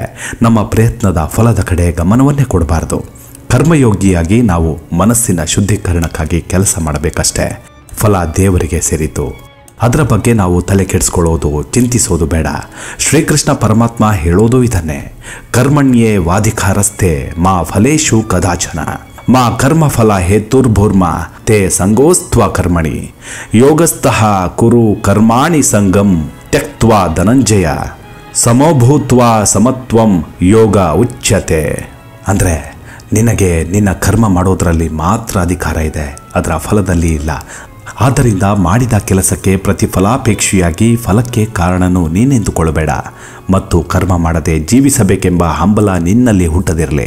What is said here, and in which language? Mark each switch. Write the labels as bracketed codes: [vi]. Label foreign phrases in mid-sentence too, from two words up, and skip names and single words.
[kn] ನಮ್ಮ ಪ್ರಯತ್ನದ ಫಲದ ಕಡೆ ಗಮನವನ್ನೇ ಕೊಡಬಾರದು. ಕರ್ಮಯೋಗಿಯಾಗಿ ನಾವು ಮನಸ್ಸಿನ ಶುದ್ಧೀಕರಣಕ್ಕಾಗಿ ಕೆಲಸ ಮಾಡಬೇಕಷ್ಟೇ. ಫಲ ದೇವರಿಗೆ ಸೇರಿತು. ಅದರ ಬಗ್ಗೆ ನಾವು ತಲೆ ಕೆಡಿಸ್ಕೊಳ್ಳೋದು, ಚಿಂತಿಸೋದು ಬೇಡ. ಶ್ರೀಕೃಷ್ಣ ಪರಮಾತ್ಮ ಹೇಳೋದು ಇದನ್ನೇ, [sa] ಕರ್ಮಣ್ಯೇ ವಾಧಿಕಾರಸ್ಥೆ ಮಾ ಫಲೇಶು ಕದಾಚನ ಮಾ ಕರ್ಮಫಲ ಹೇತುರ್ಭೂರ್ಮ ತೇ ಸಂಗೋಸ್ತ್ವ ಕರ್ಮಣಿ ಯೋಗಸ್ಥಃ ಕುರು ಕರ್ಮಾಣಿ ಸಂಗಂ ತ್ಯಕ್ತ್ವಾ ಧನಂಜಯ ಸಮೋಭೂತ್ವಾ ಸಮತ್ವಂ ಯೋಗ ಉಚ್ಯತೆ. [kn] ಅಂದರೆ ನಿನಗೆ ನಿನ್ನ ಕರ್ಮ ಮಾಡೋದರಲ್ಲಿ ಮಾತ್ರ ಅಧಿಕಾರ ಇದೆ, ಅದರ ಫಲದಲ್ಲಿ ಇಲ್ಲ. ಆದ್ದರಿಂದ ಮಾಡಿದ ಕೆಲಸಕ್ಕೆ ಪ್ರತಿಫಲಾಪೇಕ್ಷಿಯಾಗಿ ಫಲಕ್ಕೆ ಕಾರಣನೂ ನೀನೆಂದುಕೊಳ್ಳಬೇಡ ಮತ್ತು ಕರ್ಮ ಮಾಡದೆ ಜೀವಿಸಬೇಕೆಂಬ ಹಂಬಲ ನಿನ್ನಲ್ಲಿ ಹುಟ್ಟದಿರಲಿ.